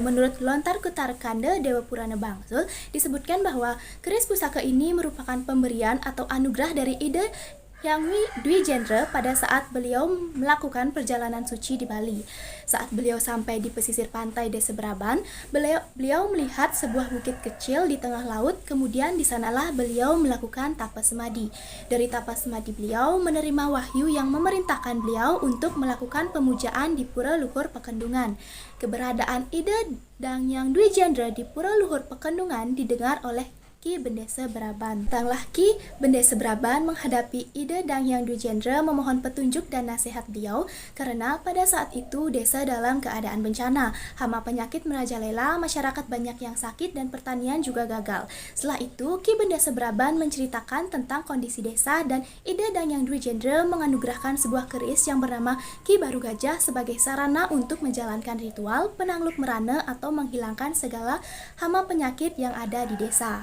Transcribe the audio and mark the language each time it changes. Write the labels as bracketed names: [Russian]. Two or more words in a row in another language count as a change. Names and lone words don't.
[Indonesian] Menurut Lontar Kutarkanda Dewa Purana Bangsul, disebutkan bahwa keris pusaka ini merupakan pemberian atau anugerah dari Ida Hyang Dwijendra pada saat beliau melakukan perjalanan suci di Bali. Saat beliau sampai di pesisir pantai Desa Braban, beliau melihat sebuah bukit kecil di tengah laut. Kemudian di sanalah beliau melakukan tapa semadi. Dari tapa semadi beliau menerima wahyu yang memerintahkan beliau untuk melakukan pemujaan di Pura Luhur Pekendungan. Keberadaan Ida Hyang Dwijendra di Pura Luhur Pekendungan didengar oleh Ki Bendesa Braban. Datanglah Ki Bendesa Braban menghadapi Ida Hyang Dwijendra memohon petunjuk dan nasihat beliau, karena pada saat itu desa dalam keadaan bencana, hama penyakit merajalela, masyarakat banyak yang sakit, dan pertanian juga gagal. Setelah itu, Ki Bendesa Braban menceritakan tentang kondisi desa, dan Ida Hyang Dwijendra menganugerahkan sebuah keris yang bernama Ki Baru Gajah sebagai sarana untuk menjalankan ritual penakluk merana atau menghilangkan segala hama penyakit yang ada di desa.